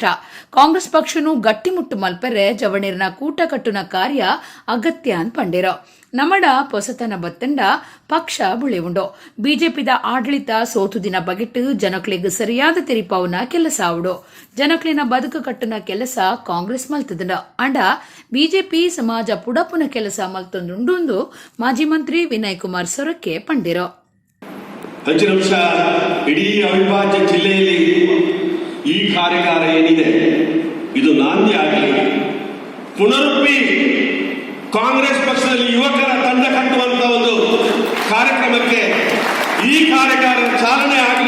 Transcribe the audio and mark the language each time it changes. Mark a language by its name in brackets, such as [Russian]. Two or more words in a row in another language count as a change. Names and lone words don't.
[Tulu] ಕಾಂಗ್ರೆಸ್ ಪಕ್ಷನು ಗಟ್ಟಿಮುಟ್ಟು ಮಲ್ಪೆರೆ ಜವಣಿರ್ನ ಕೂಟ ಕಟ್ಟುನ ಕಾರ್ಯ ಅಗತ್ಯ ಅಂತ ಪಂಡಿರೋ. ನಮ್ಮಡ ಪೊಸತನ ಬತ್ತಂಡ ಪಕ್ಷ ಬುಳಿವುಂಡು. ಬಿಜೆಪಿದ ಆಡಳಿತ ಸೋತು ದಿನ ಬಗೆಟ್ಟು ಜನಕ್ಲಿಗೆ ಸರಿಯಾದ ತೆರಿಪಾವುನ ಕೆಲಸ ಆವುಡು. ಜನಕ್ಲಿನ ಬದುಕು ಕಟ್ಟುನ ಕೆಲಸ ಕಾಂಗ್ರೆಸ್ ಮಲ್ತದಂಡ ಅಂಡ ಬಿಜೆಪಿ ಸಮಾಜ ಪುಡಪುನ ಕೆಲಸ ಮಲ್ತೊಂದುಂಡು ಮಾಜಿ ಮಂತ್ರಿ ವಿನಯ್ ಕುಮಾರ್ ಸೊರಕೆ ಪಂಡಿರೋ. [Kannada] ಹೆಚ್ಚು ನಿಮಿಷ ಇಡೀ ಅವಿಭಾಜ್ಯ ಜಿಲ್ಲೆಯಲ್ಲಿ ಈ ಕಾರ್ಯಗಾರ ಏನಿದೆ ಇದು ನಾಂದಿ ಆಗಲಿ, ಪುನರುಪ್ಪಿ ಕಾಂಗ್ರೆಸ್ ಪಕ್ಷದಲ್ಲಿ ಯುವಕರ ತಂಡ ಕಟ್ಟುವಂತ ಒಂದು ಕಾರ್ಯಕ್ರಮಕ್ಕೆ ಈ ಕಾರ್ಯಗಾರ ಚಾಲನೆ ಆಗಲಿ.